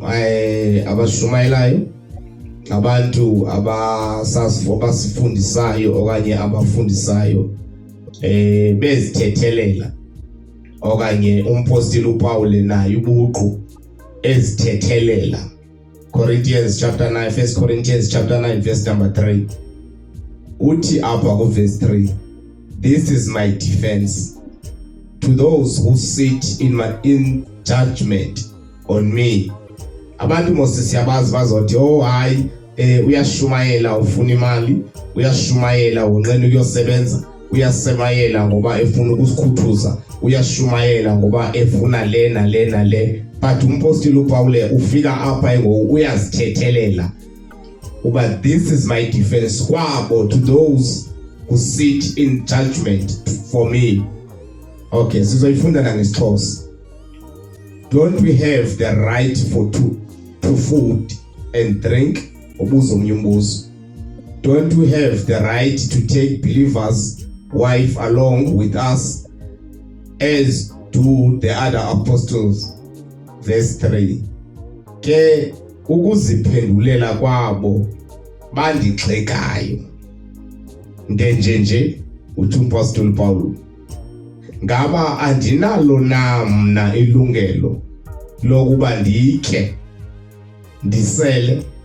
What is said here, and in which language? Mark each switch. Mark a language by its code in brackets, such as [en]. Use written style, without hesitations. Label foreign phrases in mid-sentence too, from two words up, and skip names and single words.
[xh] abashumayelayo abantu abasifundisayo okanye abafundisayo bezithethelela okanye umpostoli uPaul naye ubuqu ezithethelela [en] Corinthians chapter 9 1 Corinthians chapter 9 verse number 3 [xh] uthi apha ku verse 3 [en] this is my defense to those who sit in judgment on me. [xh] Abantu mose siyabazi bazothi hayi uyashumayela ufuna imali uyashumayela unqena ukuyosebenza uyashumayela ngoba efuna ukusikhuthuza uyashumayela ngoba efuna lena le but umpostoli uPaul ufika apha uyazithethelela uba [en] this is my defense [xh] kwabo [en] to those who sit in judgment for me. [xh] Okay, sizoyifunda nangesixhosa. [en] Don't we have the right to food and drink? [xh] Ubuzo omnye umbuzo. [en] Don't we have the right to take believers' wife along with us as do the other apostles? Verse 3. [xh] Ke ukuziphendulela kwabo bandixhekayo. Ndenjenje uthi umpostoli Paul. Ngaba andinalo na mna ilungelo lokuba ndikhe ndisele.